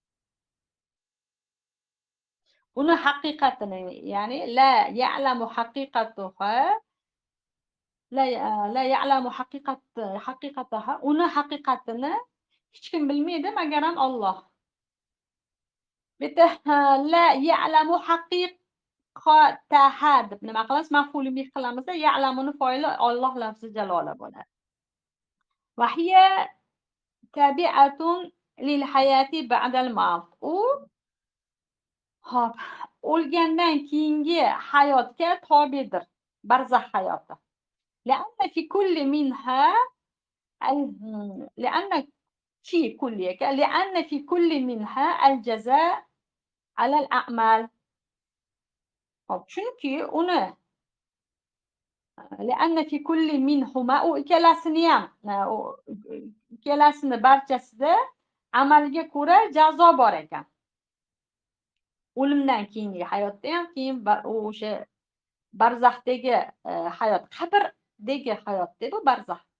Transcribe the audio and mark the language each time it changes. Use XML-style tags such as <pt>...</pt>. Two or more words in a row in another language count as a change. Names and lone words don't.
<uz>Uni haqiqatini, ya'ni</uz> <ar>لا يعلم حقيقتها لا يعلم حقيقتها,</ar> <uz>uni haqiqatini hech kim bilmaydi magaram Alloh. Bitta</uz> <ar>لا يعلم حقيقتها</ar> <uz>deb nima qilamiz?</uz> <ar>مفعول به</ar> <uz>qilamiz. Ya'lamuni foili Alloh lafzi jalola bo'ladi.</uz> <ar>وهي تابعة للحياة بعد الموت.</ar> <uz>U hop, o'lgandan keyingi hayotga tobedir, barzax hayoti.</uz> <ar>لأن في كل منها لأن في كليك لأن في كل منها الجزاء على الأعمال.</ar> <uz>Hop, chunki uni</uz> <ar>لأن في كل منهما,</ar> <uz>u ikkalasini ham, ikkalasini barchasida amalga ko'ra jazo bor ekan. O'limdan keyingi hayotda ham, keyin o'sha barzaxdagi hayot, qabrdagi hayot deb, bu barzax.</uz>